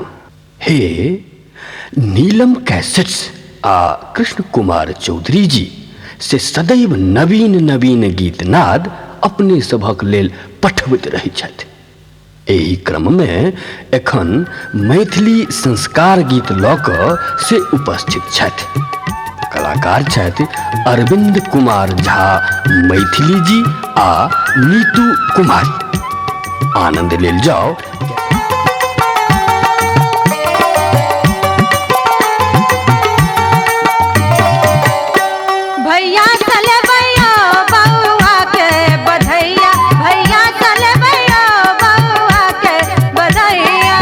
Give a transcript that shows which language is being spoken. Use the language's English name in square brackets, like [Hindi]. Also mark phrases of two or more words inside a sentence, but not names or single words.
[Maithili] हे नीलम कैसेट्स आ कृष्ण कुमार चौधरी जी से सदैव नवीन नवीन गीत नाद अपने सभक लेल पठबैत रहै छथि। एही क्रम में एखन मैथिली संस्कार गीत लऽ कऽ से उपस्थित छथि। कलाकार छथि अरविंद कुमार झा मैथिली जी आ नीतू कुमारी। आनंद लेल जाओ। भैया चले भैया बउआ के बधैया, भैया चले भैया बउआ के बधैया।